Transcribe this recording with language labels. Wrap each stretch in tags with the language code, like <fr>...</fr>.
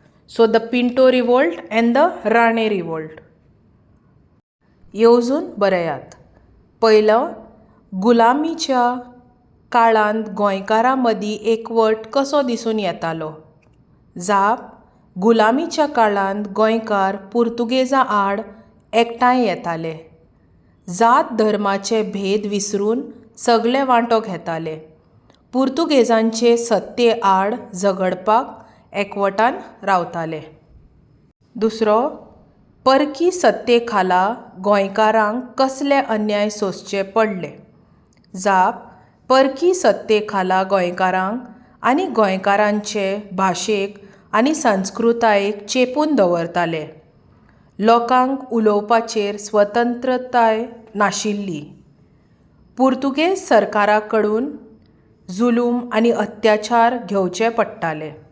<en>So the Pinto revolt and the Rane revolt.</en> <kok>येवजून बरयात. पयलो, गुलामीच्या काळांत गोंयकारां मदीं एकवट कसो दिसून येतालो. जाप: गुलामीच्या काळांत गोंयकार पुर्तुगेजां आड एकठांय येताले. जात धर्माचे भेद विसरून सगळे वांटो घेताले. पुर्तुगेजांचे सत्ते आड झगडपाक एकवटान रावताले. दुसरो, परकी सत्ते खाला गोंयकारांक कसले अन्याय सोंसचे पडले. जाप: परकी सत्ते खाला गोंयकारांक आनी गोंयकारांचे भाशेक आनी संस्कृतायेक चेपून दवरताले. लोकांक उलोवपाचेर स्वतंत्रताय नाशिल्ली. पुर्तुगेज सरकारा कडून जुलूम आनी अत्याचार घेवचे पडटाले.</kok>